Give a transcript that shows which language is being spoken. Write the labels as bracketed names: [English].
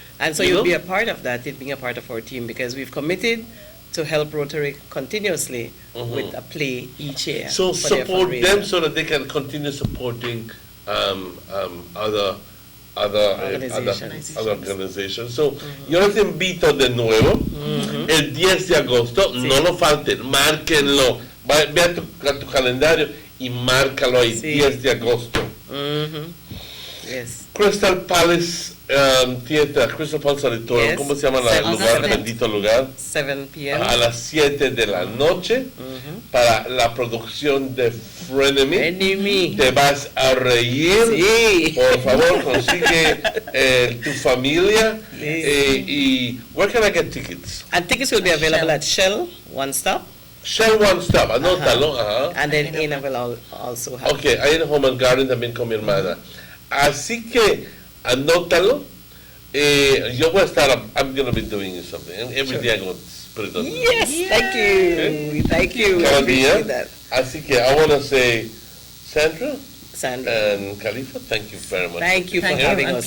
[English] And so you'll be a part of that, being a part of our team, because we've committed to help Rotary continuously with a play each year. So support them so that they can continue supporting other organizations. [Spanish] So, yo les invito de nuevo, el 10 de agosto, no lo falten, márquenlo. Ve a tu calendario y márcalo ahí, 10 de agosto. Crystal Palace Theater, Crystal Palace Auditorium, ¿cómo se llama el lugar, bendito lugar? [English] 7 p.m. [Spanish] A las 7 de la noche, para la producción de Frenemy. Te vas a reír. Por favor, consigue tu familia. [English] Y where can I get tickets? And tickets will be available at Shell, One Stop, [Spanish] Shell One Stop, anótalo. [English] And then Ina will also have. [Spanish] Okay, ahí en Home and Garden también con mi hermana. Así que anótalo. Yo voy a estar, [English] I'm going to be doing something. And every day I'm going to put it on. Yes, thank you. Thank you. We appreciate that. Así que I want to say, Sandra and Khalifa, thank you very much. Thank you for having us.